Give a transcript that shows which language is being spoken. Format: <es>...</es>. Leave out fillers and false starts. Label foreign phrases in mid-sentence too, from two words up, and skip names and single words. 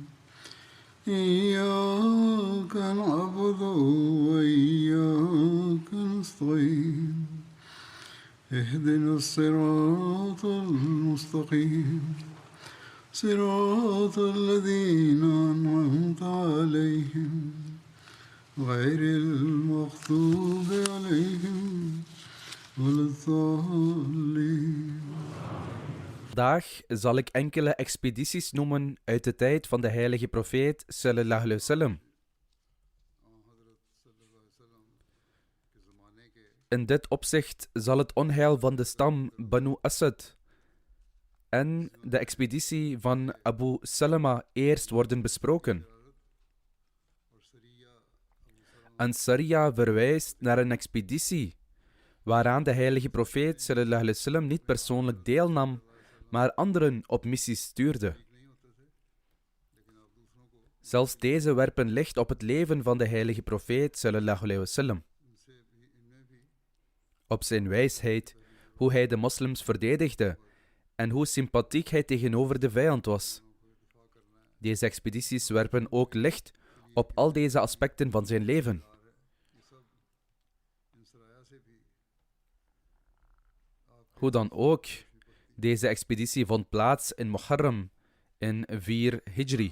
<ar>إياك نعبد وإياك نستعين اهدنا الصراط المستقيم صراط الذين أنعمت عليهم غير المغضوب عليهم ولا الضالين.</ar> <nl>Vandaag zal ik enkele expedities noemen uit de tijd van de heilige profeet</nl> <ar>صلى الله عليه وسلم.</ar> <nl>In dit opzicht zal het onheil van de stam Banu Asad en de expeditie van Abu Salama eerst worden besproken. Een Sariya verwijst naar een expeditie waaraan de heilige profeet</nl> <ar>صلى الله عليه وسلم</ar> <nl>niet persoonlijk deelnam, maar anderen op missies stuurde. Zelfs deze werpen licht op het leven van de heilige profeet</nl> <ar>صلى الله عليه وسلم.</ar> <nl>Op zijn wijsheid, hoe hij de moslims verdedigde en hoe sympathiek hij tegenover de vijand was. Deze expedities werpen ook licht op al deze aspecten van zijn leven. Hoe dan ook, deze expeditie vond plaats in Muharram in 4 Hijri.</nl>